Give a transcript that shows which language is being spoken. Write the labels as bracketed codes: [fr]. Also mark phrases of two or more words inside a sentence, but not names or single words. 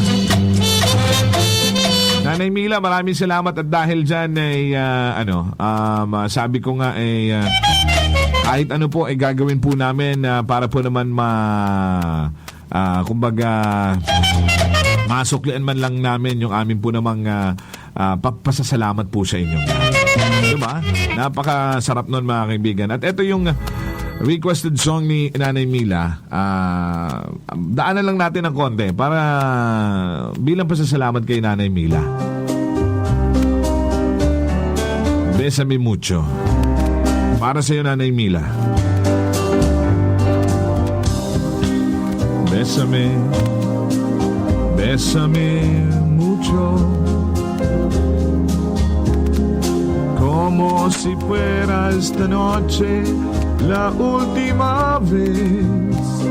[tl] Nanay Mila, maraming salamat at dahil dyan ay sabi ko nga ay kahit ano po ay gagawin po namin para po naman kumbaga masuklian man lang namin yung amin po namang pasasalamat po sa inyo. Diba? Napakasarap nun mga kaibigan. At ito yung [en] requested song [tl] ni Nanay Mila. Daanan lang natin ng konti para bilang pasasalamat kay Nanay Mila. [es] Bésame mucho. [tl] Para sa iyo, Nanay Mila. [es] Bésame, bésame mucho. Como si fuera esta noche la última vez.